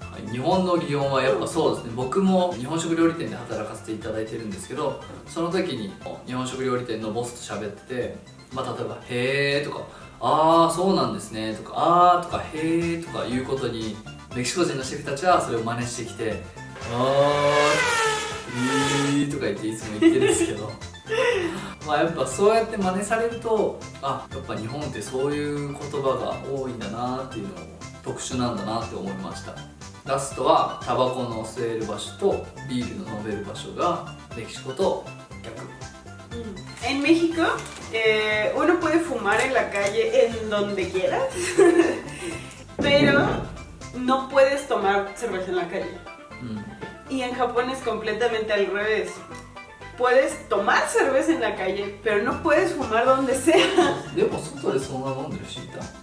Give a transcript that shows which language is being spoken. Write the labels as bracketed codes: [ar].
[ja] 日本の擬音はやっぱそうですね。僕も日本食料理店で働かせていただいてるんですけど、その時に日本食料理店のボスと喋ってて、まあ、例えば「へー」とか「あーそうなんですね」とか「あー」とか「へー」とかいうことにメキシコ人のシェフたちはそれを真似してきて「あー」とか言っていつも言ってるんですけどまあやっぱそうやって真似されると、あ、やっぱ日本ってそういう言葉が多いんだなっていうのを特殊なんだなって思いました。ラストはタバコの吸える場所とビールの飲める場所がメキシコと逆。 [es] En México, uno puede fumar en la calle en donde quieras, pero no puedes tomar cerveza en la calle. Y en Japón es completamente al revés. Puedes tomar cerveza en la calle, pero no puedes fumar donde sea. [ja] でも外でそんな飲んでる人いた？